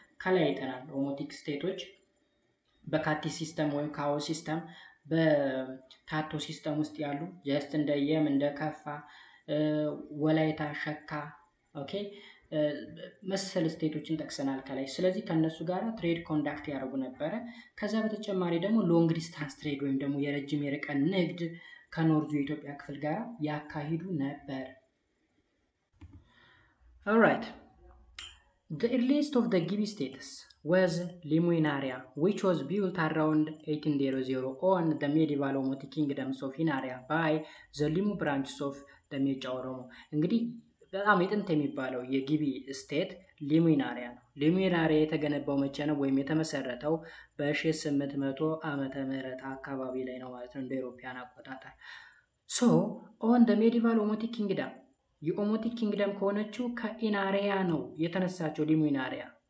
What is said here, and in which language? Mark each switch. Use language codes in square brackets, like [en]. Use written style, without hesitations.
[am] ከላይ አይተናል። ኦሞቲክ ስቴቶች በካቲ ሲስተም ወይም ካኦ ሲስተም በታቶ ሲስተም ውስጥ ያሉ ጀስት እንደ የም እንደ ከፋ ወላይታ ሸካ ኦኬ መሰል ስቴቶችን ጠቅሰናል ከላይ። ስለዚህ ከነሱ ጋር ትሬድ ኮንዳክት ያደርጉ ነበረ። ከዛ በተጨማሪ ደግሞ ሎንግ ዲስታንስ ትሬድ ወይም ደግሞ የረጅም የርቀት ንግድ ከኖርዙ የኢትዮጵያ ክፍል ጋር ያካሂዱ ነበር። ኦልራይት [en] The earliest of the Gibi states was Limuinaria, which was built around 1800 on the medieval Omotic kingdoms of Inaria by the Limu branches of the Mecha Oromo. [am] እንግዲህ በጣም የጥንት የሚባለው የጊቢ ስቴት ሊሙናሪያ ነው። ሊሙናሪያ የተገነባው መቼ ነው? ወይም የተመሰረተው በ1800 ዓመተ ምህረት አካባቢ ላይ ነው ማለት ነው እንደ አውሮፓውያን አቆጣጠር። ሶ ኦን [en] the medieval Omotic kingdom [am] የኦሞቲክ ኪንግደም ከሆነችው ከኢናሪያ ነው የተነሳቸው ሊሙናሪያ